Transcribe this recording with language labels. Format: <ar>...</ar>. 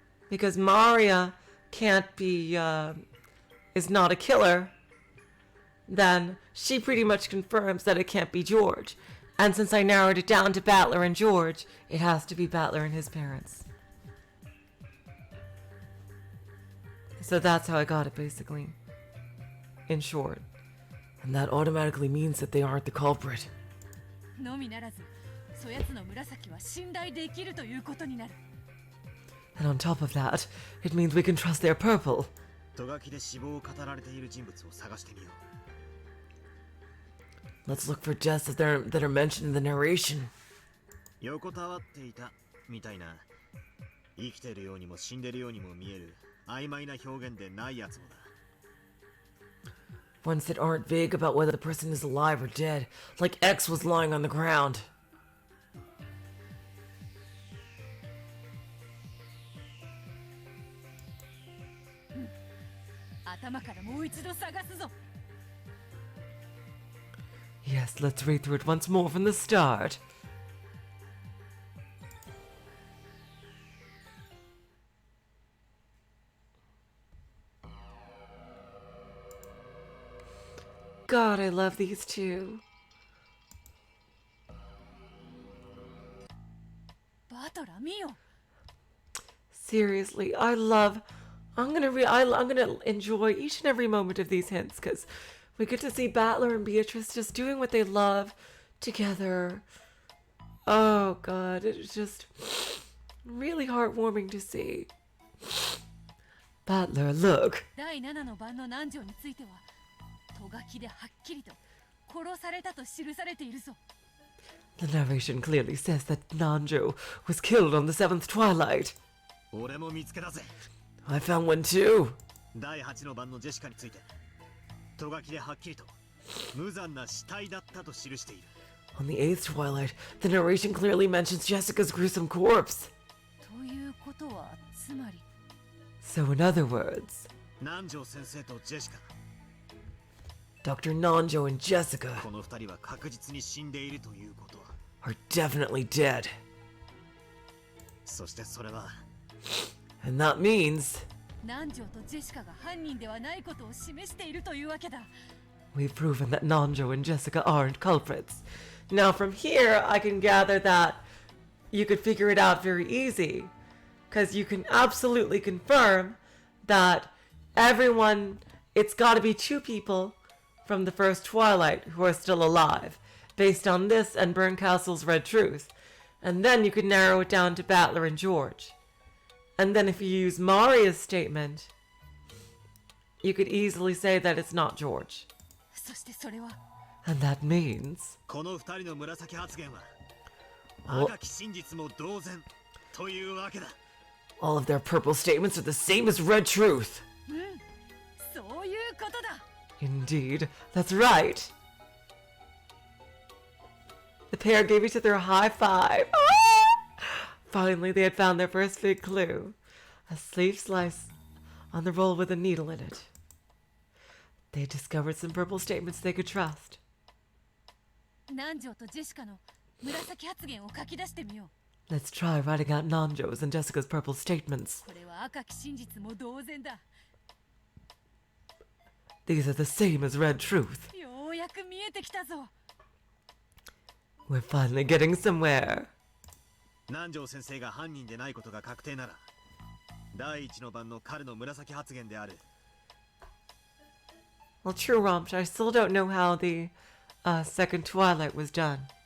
<en>Because Maria can't be, is not a killer, then she pretty much confirms that it can't be George. And since I narrowed it down to Battler and George, it has to be Battler and his parents. So that's how I got it, basically. In short. And that automatically means that they aren't the culprit.</en> <ja>のみならず、そやつの紫は信頼できるということになる。</ja> <en>And on top of that, it means we can trust their purple.</en> <ja>トガキで死亡を語られている人物を探してみよう。</ja> <en>Let's look for deaths that are mentioned in the narration.</en> <ja>横たわっていたみたいな、生きてるようにも死んでるようにも見える曖昧な表現でないやつもだ。</ja> <en>Ones that aren't vague about whether the person is alive or dead, like X was lying on the ground.</en> <ja>頭からもう一度探すぞ。</ja> <en>Yes, let's read through it once more from the start. God, I love these two.</en> <ja>バトラー見よ。</ja> <en>Seriously, I'm gonna enjoy each and every moment of these hints because we get to see Battler and Beatrice just doing what they love together. Oh God, it's just really heartwarming to see. Battler, look.</en> <ja>第7の番の南條については、トガキではっきりと殺されたと記されているぞ。</ja> <en>The narration clearly says that Nanjo was killed on the 7th Twilight.</en> <ja>俺も見つけたぜ。</ja> <en>I found one too.</en> <ja>第8の番のジェシカについて、トガキではっきりと無残な死体だったと記している。</ja> <en>On the 8th Twilight, the narration clearly mentions Jessica's gruesome corpse.</en> <ja>ということはつまり。</ja> <en>So in other words,</en> <ja>南條先生とジェシカ。</ja> <en>Dr. Nanjo and Jessica</en> <ja>この二人は確実に死んでいるということは。</ja> <en>are definitely dead.</en> <ja>そしてそれは。</ja> <en>And that means</en> <ja>南條とジェシカが犯人ではないことを示しているというわけだ。</ja> <en>we've proven that Nanjo and Jessica aren't culprits. Now from here, I can gather that you could figure it out very easy. Because you can absolutely confirm that everyone, it's got to be 2 people from the first Twilight who are still alive, based on this and Bernkastel's Red Truth. And then you could narrow it down to Battler and George. And then if you use Maria's statement, you could easily say that it's not George.</en> <ja>そしてそれは</ja> <en>And that means</en> <ja>この二人の紫発言は赤き真実も同然というわけだ。</ja> <en>all of their purple statements are the same as Red Truth.</en> <ja>そういうことだ。</ja> <en>Indeed, that's right. The pair gave each other a high five. Finally, they had found their first big clue. A sleeve slice on the roll with a needle in it. They had discovered some purple statements they could trust.</en> <ja>南條とジェシカの紫発言を書き出してみよう。</ja> <en>Let's try writing out Nanjo's and Jessica's purple statements.</en> <ja>これは赤き真実も同然だ。</ja> <en>These are the same as Red Truth.</en> <ja>ようやく見えてきたぞ。</ja> <en>We're finally getting somewhere.</en> <ja>南條先生が犯人でないことが確定なら、第1の番の彼の紫発言である。</ja> <en>Well, true, Romch, I still don't know how the second Twilight was done.</en>